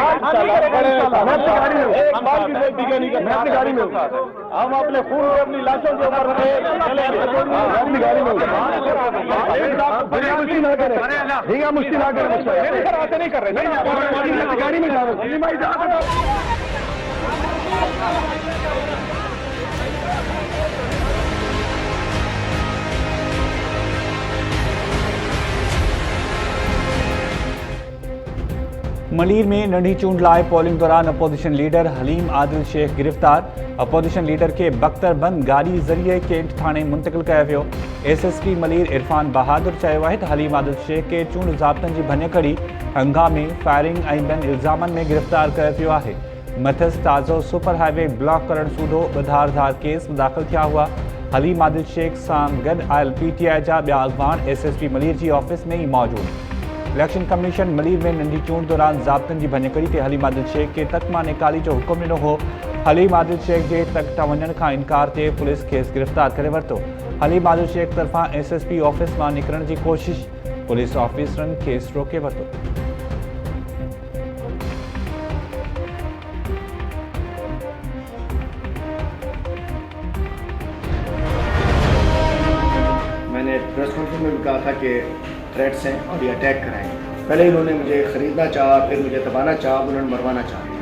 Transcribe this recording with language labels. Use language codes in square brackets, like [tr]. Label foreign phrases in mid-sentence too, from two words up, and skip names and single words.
[ur] میں اپنی گاڑی میں میں اپنی گاڑی میں ہم اپنے خون میں اپنی لاشوں کے اوپر اپنی گاڑی میں مشکل نہ کریں، مشکل نہ کریں. سر ایسے نہیں کر رہے گاڑی میں جا رہے [sd] मलीर में नंढी चूंड लाइ पोलिंग दौरान [en] opposition leader [sd] हलीम आदिल शेख गिरफ़्तार। [en] opposition leader [sd] के बख्तरबंद गाड़ी ज़रिए कैंट थाने मुंतकिल किया वियो। SSP मलीर इरफान बहादुर चयो आहे त हलीम आदिल शेख के चूंड ज़ाब्तनि जी भञकड़ी हंगामे फायरिंग ऐं ॿियनि इल्ज़ामनि में गिरफ़्तार कयो वियो आहे। मथस ताज़ो [en] super highway [sd] ब्लॉक करण सूधो धार केस दाख़िल थिया हुआ। हलीम आदिल शेख सां गॾु आयल PTI जा ॿिया अॻवान SSP मलीर जी ऑफिस में ई मौजूदु। [en] election commission [sd] मलीर में नंढी चूंड दौरान ज़ाब्तनि जी भञकड़ी ते हलीम आदिल शेख के तक मां निकाली जो हुकुम ॾिनो हो। हलीम आदिल शेख जे तक वञण खां इनकार ते पुलिस खेसि गिरफ़्तार करे वरितो। हलीम आदिल शेख तरफ़ां SSP ऑफिस मां निकिरण जी कोशिश, पुलिस ऑफिसरनि खेसि रोके वरितो। [ur] میں نے [en] press conference [ur] میں بھی کہا تھا کہ تھریٹس ہیں اور یہ اٹیک کرائیں گے. پہلے انہوں نے مجھے خریدنا چاہا، پھر مجھے دبانا چاہا، انہوں نے مروانا چاہا.